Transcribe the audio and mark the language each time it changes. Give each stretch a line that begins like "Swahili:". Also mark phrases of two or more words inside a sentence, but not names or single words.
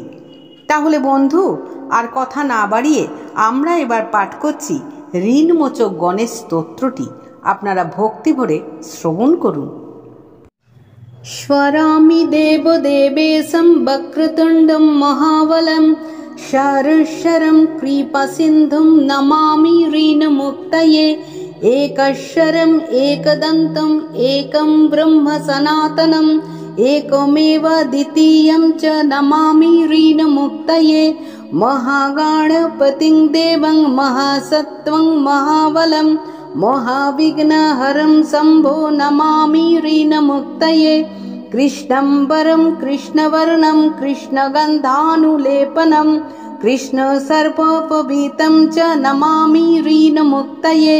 Bangla: তাহলে বন্ধু, আর কথা না বাড়িয়ে আমরা এবার পাঠ করছি ঋণমোচক গণেশ স্তোত্রটি। আপনারা ভক্তি ভরে শ্রবণ করুন।
Sanskrit: স্মরামি দেবদেবেশং বক্রতুণ্ডং মহাবলং শরশরং কৃপাসিন্ধুং নমামি ঋণমুক্তয়ে एकशरम् एकदन्तम् एकं ब्रह्म सनातनम् एकमेव द्वितीयं च नमामि ऋणमुक्तये महागणपतिं देवं महासत्त्वं महाबलं महाविघ्नहरं शम्भो नमामि ऋणमुक्तये कृष्णम्बरं कृष्णवर्णं कृष्णगन्धानुलेपनं कृष्णसर्पपवितं च नमामि ऋणमुक्तये